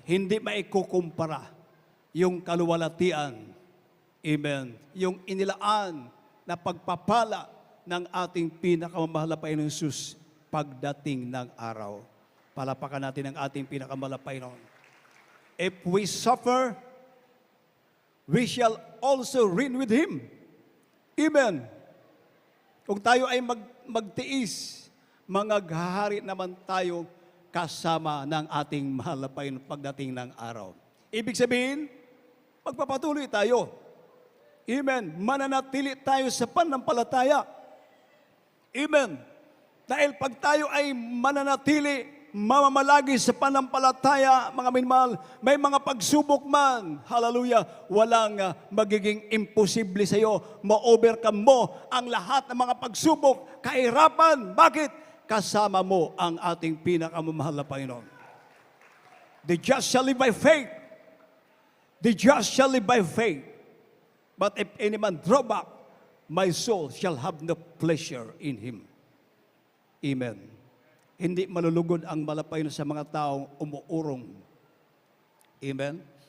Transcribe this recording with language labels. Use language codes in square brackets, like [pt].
[tl] Hindi maikukumpara yung kaluwalhatian. Amen. Yung inilaan na pagpapala ng ating pinakamamahal na Panginoon Jesus pagdating ng araw. Palapakan natin ang ating pinakamamahal na Panginoon. [en] If we suffer, we shall also reign with Him. Amen. [tl] Kung tayo ay magtiis, mangaghahari naman tayo kasama ng ating mahal na Panginoon pagdating ng araw. Ibig sabihin, magpapatuloy tayo. Amen. Mananatili tayo sa pananampalataya. Amen. Dahil pag tayo ay mananatili, mamamalagi sa pananampalataya, mga minamahal, may mga pagsubok man, hallelujah, walang magiging imposible sa iyo. Ma-overcome mo ang lahat ng mga pagsubok, kahirapan. Bakit? Kasama mo ang ating pinakamamahal na Panginoon. [en] The just shall live by faith. The just shall live by faith. But if any man draw back, my soul shall have no pleasure in him. Amen. [tl] Hindi malulugod ang malapayon sa mga taong umuurong. Amen.